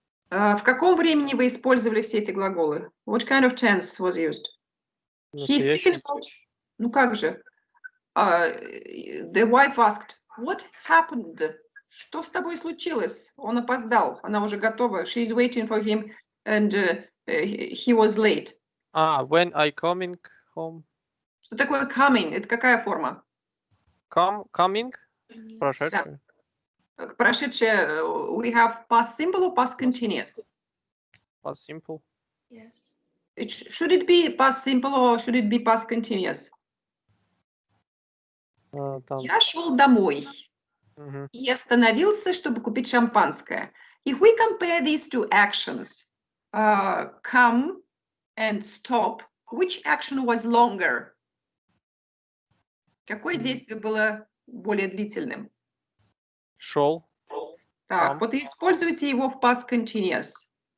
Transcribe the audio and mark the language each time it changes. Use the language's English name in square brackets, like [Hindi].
[Russian] В каком времени вы использовали все эти глаголы? [English] What kind of tense was used? He's speaking about... [Russian] Ну как же? [English] The wife asked, what happened? [Russian] Что с тобой случилось? Он опоздал. Она уже готова. [English] She's waiting for him and he was late. When I coming home. [Russian] Что такое coming? Это какая форма? Coming? Прошедшее. Да. Прошедшее. [English] We have past simple or past continuous? Past simple. Yes. Should it be past simple or should it be past continuous? [Russian] Я шел домой и остановился, чтобы купить шампанское. [English] If we compare these two actions, come and stop, which action was longer? [Russian] Какое действие было более длительным? Шел. Так, вот и используйте его в past continuous.